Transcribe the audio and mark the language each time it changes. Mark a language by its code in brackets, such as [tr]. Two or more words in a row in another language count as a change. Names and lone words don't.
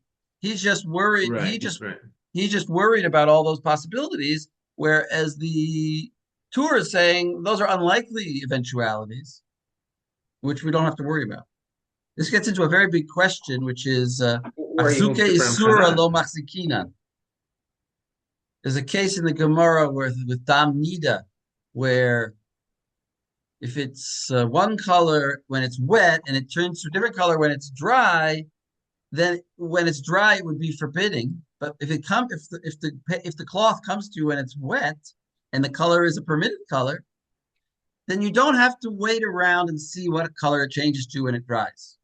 [en] He's just worried. Right, right. He's just worried about all those possibilities. Whereas the tour is saying those are unlikely eventualities, which we don't have to worry about. This gets into a very big question, which is Or he [he] achzuke [en] holds different [he] isura Hanan. לא מחזקינן. [en] There's a case in the Gemara with [he] דם נידה, [en] where if it's one color when it's wet and it turns to a different color when it's dry, then when it's dry, it would be forbidding. But if the cloth comes to you when it's wet and the color is a permitted color, then you don't have to wait around and see what color it changes to when it dries.